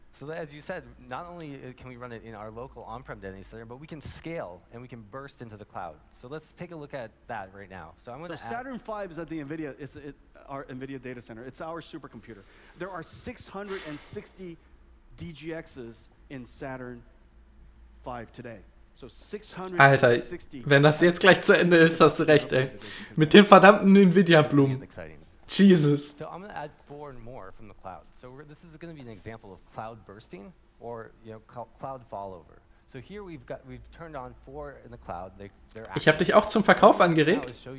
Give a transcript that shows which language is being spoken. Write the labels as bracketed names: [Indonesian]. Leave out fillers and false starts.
[English] So as you said, not only can we run it in our local on-prem data center, but we can scale and we can burst into the cloud. So let's take a look at that right now. So I'm going to Saturn V is at the Nvidia, our Nvidia data center. It's our supercomputer. There are 660 DGXs in Saturn V today. So 660. [German] Alter, wenn das jetzt gleich zu Ende ist, hast du recht, ey. Mit den verdammten Nvidia-Blumen. [English] Jesus. So I'm going to add 4 more from the cloud. So this is going to be an example of cloud bursting or cloud fallover. So here we've turned on 4 in the cloud. [German] Ich habe dich auch zum Verkauf angeregt.